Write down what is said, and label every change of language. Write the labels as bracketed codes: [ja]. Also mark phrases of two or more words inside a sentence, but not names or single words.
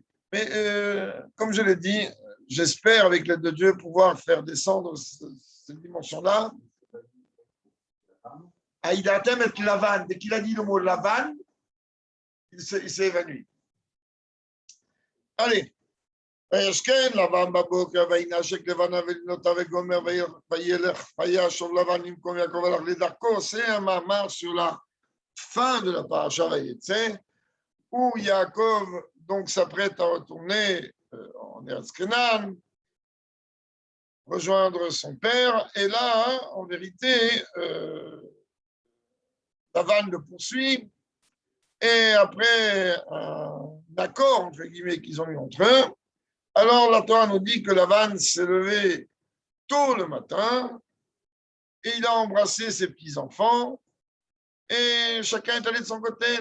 [fr] Mais comme je l'ai dit, j'espère, avec l'aide de Dieu, pouvoir faire descendre cette dimension-là. Aïdatem et Lavan, dès qu'il a dit le mot Lavan, il s'est évanoui. Allez. [he] וישכן לבן בבוקר וינשק לבנה ולבנותיו וגומר וילך וישוב לבן במקום יעקב הלך לדרכו. [fr] C'est un mamar sur la fin de la [he] פרשת ויצא [fr] où Yaakov donc s'apprête à retourner en [he] ארץ כנען, [fr] rejoindre son père, et là en vérité Lavan le poursuit, et après un accord entre guillemets qu'ils ont eu entre eux, alors la Torah nous dit que Lavan s'est levé tôt le matin et il a embrassé ses petits-enfants et chacun est allé de son côté.